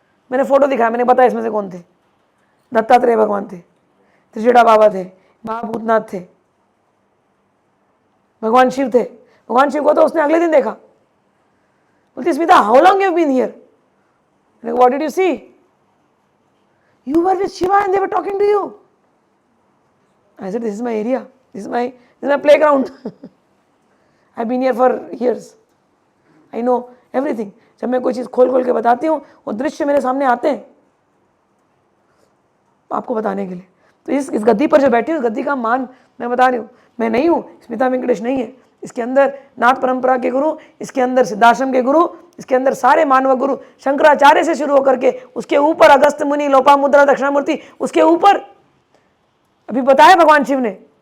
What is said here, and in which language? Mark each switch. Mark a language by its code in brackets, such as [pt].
[hi] मैंने फोटो दिखाया, मैंने बताया इसमें से कौन थे। दत्तात्रेय भगवान थे, त्रिजटा बाबा थे, महाभूतनाथ थे, भगवान शिव थे। भगवान शिव को तो उसने अगले दिन देखा। बोलती Smita, [en] How long you have been here? What did you see? You were with Shiva and they were talking to you. I said, this is my area, this is my playground. I've been here for years. I know everything. [hi] जब मैं कोई चीज़ खोल के बताती हूँ, वो दृश्य मेरे सामने आते हैं आपको बताने के लिए। तो इस गद्दी पर जो बैठी हूँ, इस गद्दी का मान मैं बता रही हूँ। मैं नहीं हूँ, स्मिता वेंकटेश नहीं है। इसके अंदर नाथ परंपरा के गुरु, इसके अंदर सिद्धाश्रम के गुरु, इसके अंदर सारे मानव गुरु, शंकराचार्य से शुरू होकर के उसके ऊपर अगस्त मुनि, लोपामुद्रा, दक्षिणामूर्ति, उसके ऊपर अभी बताया भगवान शिव ने।